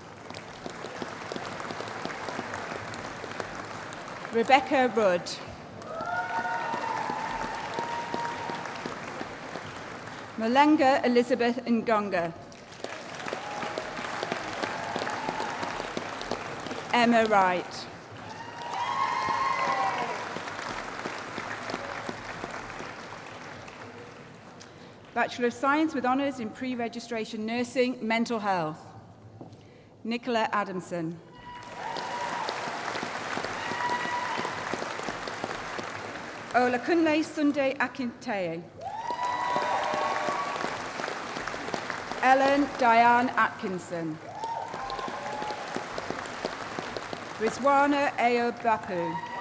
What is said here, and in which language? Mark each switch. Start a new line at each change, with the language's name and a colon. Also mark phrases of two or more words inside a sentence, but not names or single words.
English: Rebecca Rudd. Malenga Elizabeth Ngonga. Emma Wright. Bachelor of Science with Honours in Pre-Registration Nursing, Mental Health. Nicola Adamson. Olakunle Sunday Akinteye. Ellen Diane Atkinson. Rizwana Ayo Bapu.